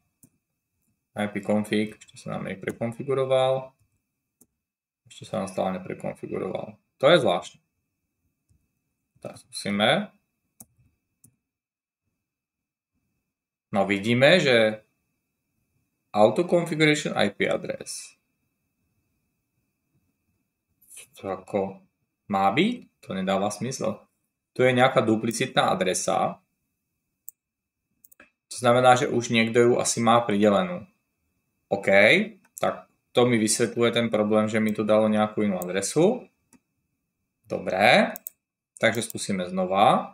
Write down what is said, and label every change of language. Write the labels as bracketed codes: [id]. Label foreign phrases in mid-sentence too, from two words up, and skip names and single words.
[sk] ipconfig, ešte sa nám neprekonfiguroval. Ešte sa nám stále neprekonfiguroval. To je zvláštne. Tak skúsime. No vidíme, že [en] auto configuration IP address. [sk] To ako má byť? To nedáva smysl. Tu je nejaká duplicitná adresa. To znamená, že už niekto ju asi má pridelenú. OK, tak to mi vysvetľuje ten problém, že mi tu dalo nejakú inú adresu. Dobre. Takže skúsime znova.